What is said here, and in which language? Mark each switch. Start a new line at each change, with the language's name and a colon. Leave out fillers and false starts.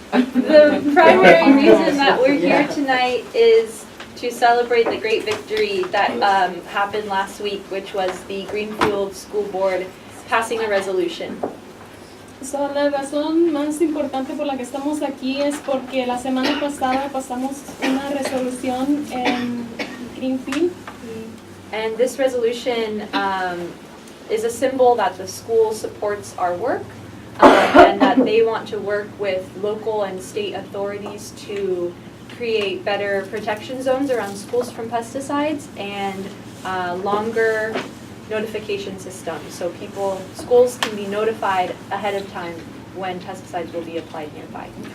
English: the primary reason that we're here tonight is to celebrate the great victory that happened last week, which was the Greenfield School Board passing a resolution.
Spanish: So, la razón más importante por la que estamos aquí es porque la semana pasada pasamos una resolución en Greenfield.
English: And this resolution is a symbol that the school supports our work and that they want to work with local and state authorities to create better protection zones around schools from pesticides and longer notification systems so schools can be notified ahead of time when pesticides will be applied nearby.